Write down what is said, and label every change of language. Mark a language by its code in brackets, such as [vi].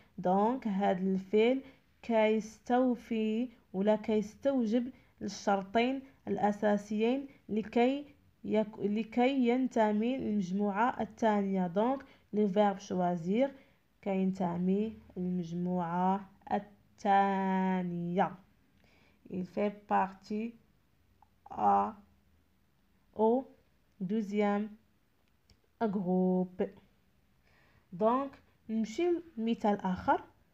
[ar] دونك هذا الفعل كيستوفي ولا كيستوجب الشرطين الأساسيين لكي ينتمي المجموعة الثانية. دونك لو فيرب choisir كينتمي المجموعة الثانية. [fr] Il fait partie au deuxième groupe. [ar] Donc نمشي لمثال آخر.